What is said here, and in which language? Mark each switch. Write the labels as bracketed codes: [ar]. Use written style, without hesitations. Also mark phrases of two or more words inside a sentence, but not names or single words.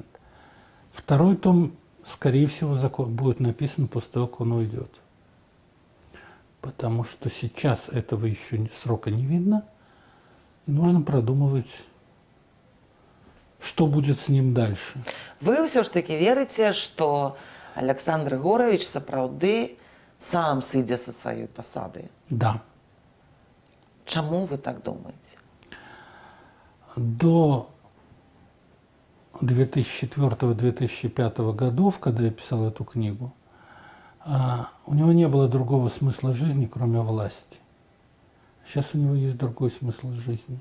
[ru] Второй том, скорее всего, будет написан после того, как он уйдет. Потому что сейчас этого еще срока не видно, и нужно продумывать, что будет с ним дальше. [be] Вы ўсё ж таки верыце, што Александр Егорович сапраўды сам сыдзе са сваёй пасады? [ru] Да. [be] Чаму вы так думаете? [ru] До 2004-2005 годов, когда я писал эту книгу, у него не было другого смысла жизни, кроме власти. Сейчас у него есть другой смысл жизни.